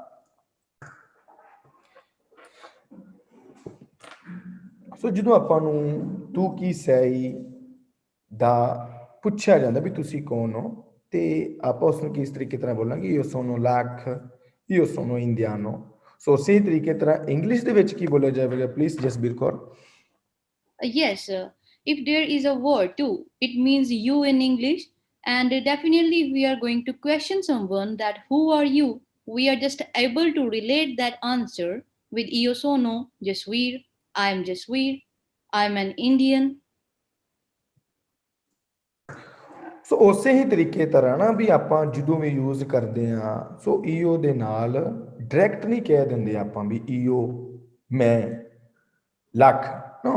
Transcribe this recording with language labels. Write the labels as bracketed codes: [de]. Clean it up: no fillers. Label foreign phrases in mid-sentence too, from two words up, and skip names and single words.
[pa] ਸੋ ਜਦੋਂ ਆਪਾਂ ਨੂੰ ਤੂੰ ਕੀ ਸਹੀ ਦਾ ਪੁੱਛਿਆ ਜਾਂਦਾ ਵੀ ਤੁਸੀਂ ਕੌਣ ਹੋ, ਤੇ ਆਪਾਂ ਉਸ ਨੂੰ ਕਿਸ ਤਰੀਕੇ ਤਰ੍ਹਾਂ ਬੋਲਾਂਗੇ, [it] io sono [pa] ਲੱਖ, [it] io sono indiano. [pa] ਸੋ ਉਸੇ ਤਰੀਕੇ ਤਰ੍ਹਾਂ ਇੰਗਲਿਸ਼ ਦੇ ਵਿੱਚ ਕੀ ਬੋਲਿਆ ਜਾਵੇਗਾ, ਪਲੀਜ਼ ਜਸਬੀਰ ਕੌਰ। [en] Yes, if there is a word too, it means you in English. And definitely, if we are going to question someone that who are you, we are just able to relate that answer with [it] io sono, [en] Jasveer, I am Jasveer, I am an Indian. [pa] ਸੋ ਉਸੇ ਹੀ ਤਰੀਕੇ ਤਰ੍ਹਾਂ ਨਾ ਵੀ ਆਪਾਂ ਜਦੋਂ ਵੀ ਯੂਜ਼ ਕਰਦੇ ਹਾਂ, ਸੋ ਈਓ ਦੇ ਨਾਲ ਡਾਇਰੈਕਟ ਨਹੀਂ ਕਹਿ ਦਿੰਦੇ ਆਪਾਂ ਵੀ ਈਓ ਮੈਂ ਲੱਖ, ਨੋ।